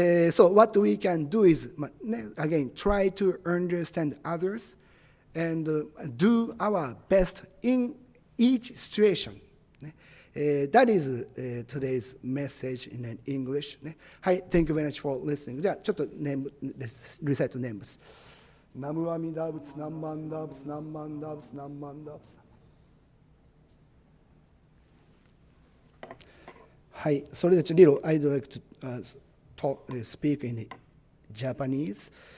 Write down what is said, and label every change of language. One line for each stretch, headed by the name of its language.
English: So what we can do is, again, try to understand others and do our best in each situation. That is today's message in English. はい、Thank you very much for listening.
Japanese: じゃあ、ちょっとリサイトネームです。ナムアミダブツ、ナンマンダブツ、ナンマンダブツ、ナンマンダブツ。はい、それで
English: little I'd like to speak in Japanese.